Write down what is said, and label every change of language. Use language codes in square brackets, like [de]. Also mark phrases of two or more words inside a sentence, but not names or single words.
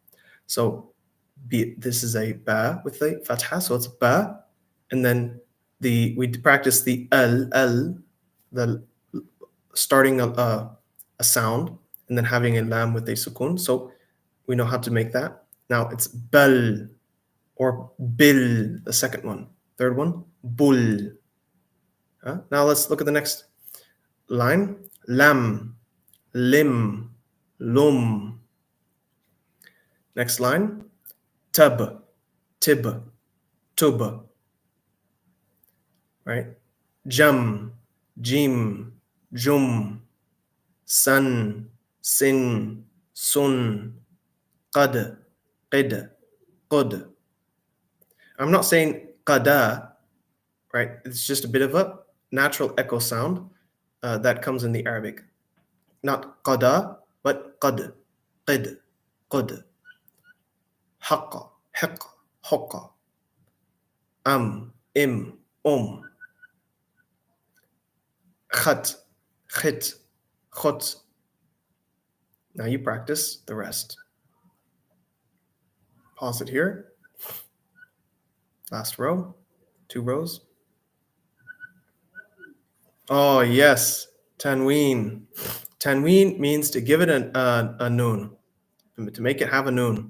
[en] So this is a ba with a fatha, so it's ba, and then we practice the al, the starting a sound and then having a lam with a sukun. So we know how to make that. Now it's bal or bil, the second one. Third one, bul. Now let's look at the next line. [ar] Lam, lim, lum. Next line, tab, tib, tub. [en] Right? [ar] Jam, jim, jum, san, sin, sun, qad, qid, qud. [en] I'm not saying qada, right? It's just a bit of a natural echo sound that comes in the Arabic. Not qada, but [ar] qad, qid, qud. Haqqa, hiqqa, huqqa. Im, khat, khit, khut. [en] Now you practice the rest. Pause it here. Last row, 2 rows. Oh, yes, tanween. Tanween means to give it a noon, to make it have a noon.